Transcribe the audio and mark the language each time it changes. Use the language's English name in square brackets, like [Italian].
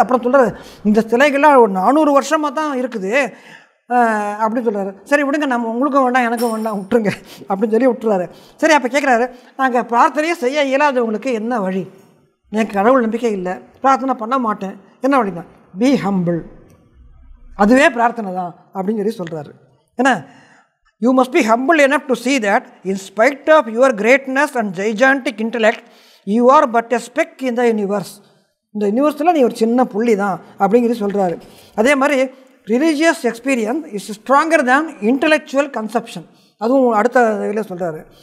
[Tamil] அப்புறம் சொல்கிறார், இந்த சிலைகள்லாம் ஒரு 400 வருஷமாக தான் இருக்குது அப்படின்னு சொல்கிறாரு. சரி விடுங்க, நம்ம உங்களுக்கும் வேண்டாம் எனக்கும் வேண்டாம் விட்டுருங்க அப்படின்னு சொல்லி விட்டுறாரு. சரி, அப்போ கேட்குறாரு, நாங்கள் பிரார்த்தனையே செய்ய இயலாதவங்களுக்கு என்ன வழி? எனக்கு கடவுள் நம்பிக்கை இல்லை, பிரார்த்தனை பண்ண மாட்டேன், என்ன வழி தான்? [English] be humble, [Tamil] அதுவே பிரார்த்தனை தான் அப்படின்னு சொல்லி சொல்கிறாரு. ஏன்னா [English] You must be humble enough to see that in spite of your greatness and gigantic intellect you are but a speck in the universe. [Tamil] இந்த யூனிவர்ஸில் நீ ஒரு சின்ன புள்ளி தான் அப்படிங்கிறது சொல்கிறாரு. அதே மாதிரி [English] religious experience is stronger than intellectual conception, [Tamil] அதுவும் அடுத்த இதில் சொல்கிறாரு.